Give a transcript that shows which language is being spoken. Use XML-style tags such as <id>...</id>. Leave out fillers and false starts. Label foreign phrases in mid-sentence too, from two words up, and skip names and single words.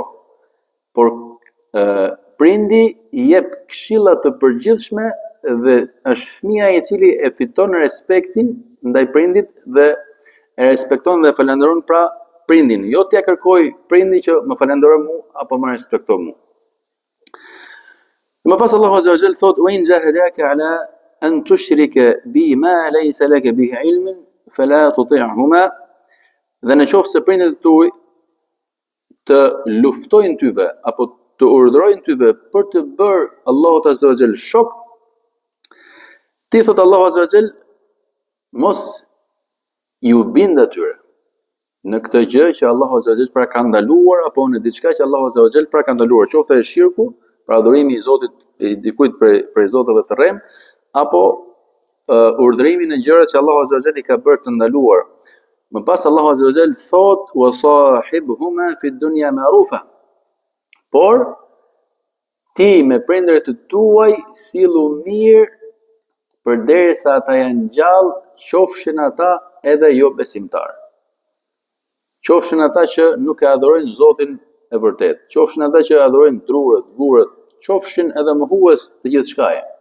<sq>Por prindi i jep këshilla të përgjithshme dhe është fëmia i cili e fiton respektin ndaj prindit dhe e respekton dhe falenderon pra prindin. Jo t'ja kërkoj prindi që më falendero mu apo më respekto mu. Më pas Allahu</sq> <ar>عز وجل</ar> <sq>thot:</sq> <ar>"وإن جاهداك على أن تشرك بي ما ليس لك به علم فلا تطعهما."</ar> <sq>Dhe në qoftë se prindët tuaj të luftojnë tyve apo të urdhërojnë tyve për të bërë Allahut</sq> <ar>عز وجل</ar> <sq>shok, ti thot Allahu</sq> <ar>عز وجل</ar> <sq>mos ju bind atyre në këtë gjë që Allahu</sq> <ar>عز وجل</ar> <sq>pra ka ndaluar, apo në diçka që Allahu</sq> <ar>عز وجل</ar> <sq>pra ka ndaluar, qoftë e shirku, pra adhurimi i Zotit i dikujt për zotëve të rrem, apo urdhërimi në gjërat që Allahu</sq> <ar>عز وجل</ar> <sq>i ka bërë të ndaluar. Më pas Allahu</sq> <ar>عز وجل</ar> <sq>thot:</sq> <ar>"وصاحبهما في الدنيا معروفا."</ar> <sq>Por ti me prindërit të tuaj sillu mirë përderisa ata janë gjallë, qofshin ata edhe jo besimtar. Qofshin ata që nuk e adhurojnë Zotin e vërtet, qofshin ata që adhurojnë drurët, gurët, qofshin edhe mohues të gjithçkaje.</sq>